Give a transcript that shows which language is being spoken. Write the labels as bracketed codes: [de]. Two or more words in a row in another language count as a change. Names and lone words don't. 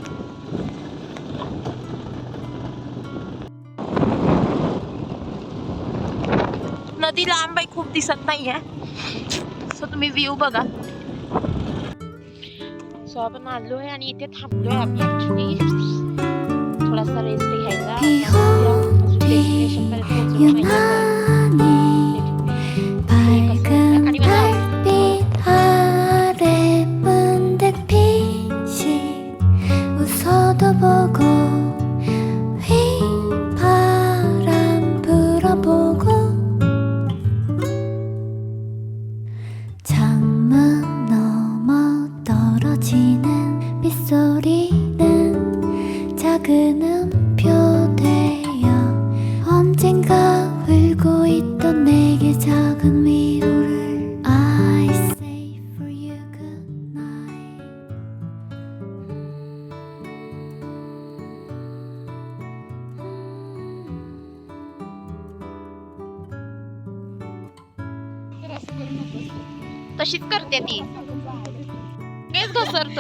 [mr] नदी लांब आहे, खूप दिसत नाही आहे. सो तुम्ही व्ह्यू बघा. सो आपण आलो आहे आणि इथे थांबलो आहे आम्ही ॲक्च्युली थोडासा रेस्ट घ्यायला. डेस्टिनेशन पर्यंत पोहोचलो [ko] 웃어도 보고 휘바람 불어보고 창문 넘어 떨어지는 빗소리는 작은 음표 되어 언젠가 울고 있던 내게 작은 위로를 [en] I say for you good night. [mr] तशीच करते ती, तेच घसरतो.